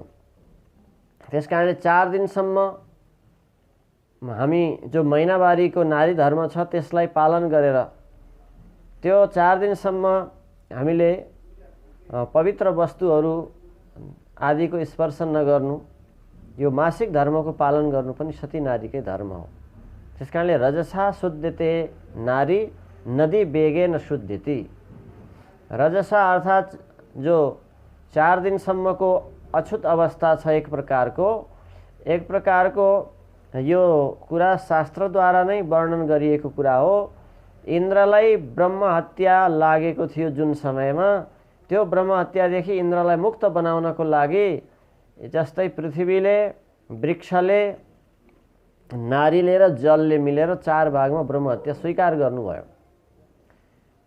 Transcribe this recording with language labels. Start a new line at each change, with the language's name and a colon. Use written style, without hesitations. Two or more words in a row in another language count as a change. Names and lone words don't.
Nepali: त्यसकारणले 4 दिनसम्म हामी जो महिनावारीको नारी धर्म छ त्यसलाई पालन गरेर त्यो 4 दिनसम्म हामीले पवित्र वस्तुहरू आदिको स्पर्श नगर्नु, यो मासिक धर्मको पालन गर्नु पनि सती नारीकै धर्म हो।
Sanskrit: त्यसकारणले रजसा शुद्धते नारी नदी वेगेन शुद्धति।
Nepali: रजसा अर्थात् जो 4 दिनसम्मको अछुत अवस्था छ, एक प्रकारको यो कुरा शास्त्रद्वारा नै वर्णन गरिएको कुरा हो। इन्द्रलाई ब्रह्म हत्या लागेको थियो जुन समयमा, त्यो ब्रह्म हत्यादेखि इन्द्रलाई मुक्त बनाउनको लागि जस्तै पृथ्वीले, वृक्षले, नारीले र जलले मिलेर 4 भागमा ब्रह्म हत्या स्वीकार गर्नुभयो।